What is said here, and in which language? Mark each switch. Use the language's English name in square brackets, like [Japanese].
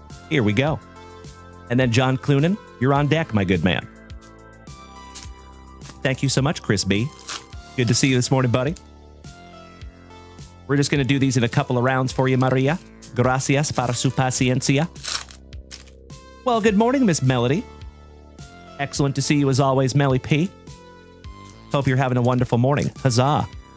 [English] Here we go. And then John Clunan, you're on deck, my good man. Thank you so much, Chris B. Good to see you this morning, buddy. We're just going to do these in a couple of rounds for you, Maria. [Spanish] Gracias para su paciencia. [English] Well, good morning, Miss Melody. Excellent to see you as always, Melly P. Hope you're having a wonderful morning. Huzzah.